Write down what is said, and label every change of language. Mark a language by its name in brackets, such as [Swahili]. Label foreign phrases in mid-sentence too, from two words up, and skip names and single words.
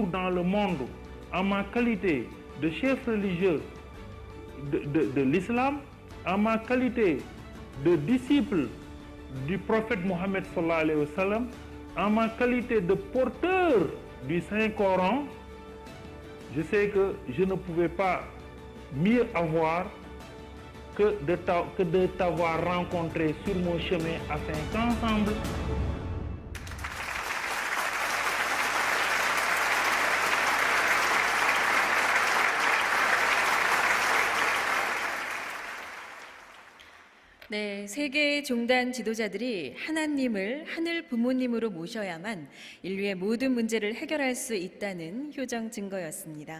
[French] dans le monde en ma qualité de chef religieux de l'islam, en ma qualité de disciple du prophète Mohammed [Arabic] صلى الله عليه وسلم, [French] en ma qualité de porteur du Saint-Coran, je sais que je ne pouvais pas mieux avoir que de t'avoir rencontré sur mon chemin afin qu'ensemble, [Korean] 네, 세계 종단 지도자들이 하나님을 하늘 부모님으로 모셔야만 인류의 모든 문제를 해결할 수 있다는 효정 증거였습니다.